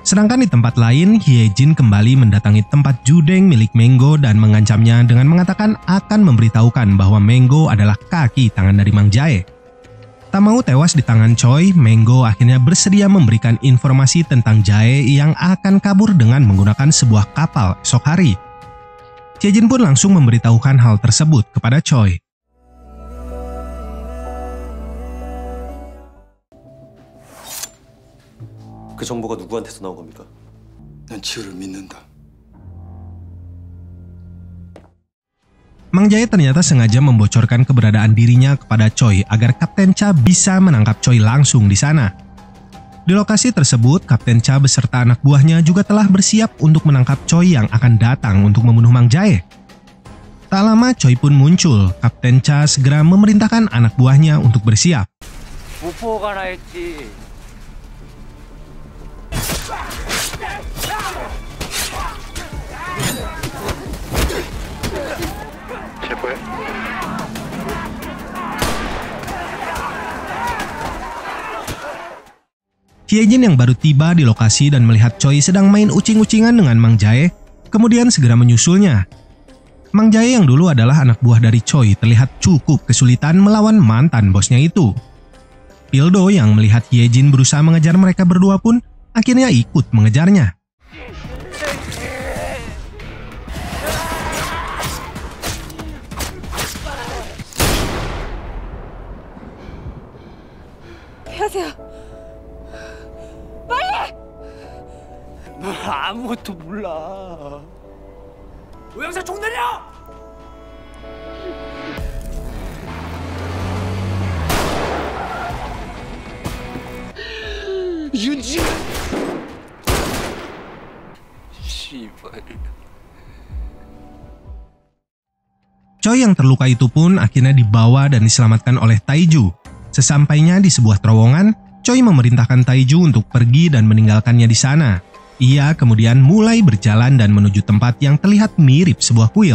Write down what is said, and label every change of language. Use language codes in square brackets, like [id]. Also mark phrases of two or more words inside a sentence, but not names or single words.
[id] Sedangkan di tempat lain, Hyejin kembali mendatangi tempat judeng milik Menggo dan mengancamnya dengan mengatakan akan memberitahukan bahwa Menggo adalah kaki tangan dari Mang Jae. Tak mau tewas di tangan Choi, Menggo akhirnya bersedia memberikan informasi tentang Jae yang akan kabur dengan menggunakan sebuah kapal esok hari. Hyejin pun langsung memberitahukan hal tersebut kepada Choi. [ko] 그 정보가 누구한테서 나온 겁니까? 난 지우를 믿는다. [id] Mang Jae ternyata sengaja membocorkan keberadaan dirinya kepada Choi agar Kapten Cha bisa menangkap Choi langsung di sana. Di lokasi tersebut, Kapten Cha beserta anak buahnya juga telah bersiap untuk menangkap Choi yang akan datang untuk membunuh Mang Jae. Tak lama Choi pun muncul. Kapten Cha segera memerintahkan anak buahnya untuk bersiap. [ko] 무포 가라 했지. 제보해. [id] Hyejin yang baru tiba di lokasi dan melihat Choi sedang main ucing-ucingan dengan Mang Jae, kemudian segera menyusulnya. Mang Jae yang dulu adalah anak buah dari Choi terlihat cukup kesulitan melawan mantan bosnya itu. Pildo yang melihat Hyejin berusaha mengejar mereka berdua pun akhirnya ikut mengejarnya. [ko] 하세요. 빨리! 너 아무것도 몰라. 오영사 총 내려! 윤지! 씨발. [id] Choi yang terluka itu pun akhirnya dibawa dan diselamatkan oleh Taiju. Sesampainya di sebuah terowongan, Choi memerintahkan Taiju untuk pergi dan meninggalkannya di sana. Ia kemudian mulai berjalan dan menuju tempat yang terlihat mirip sebuah kuil.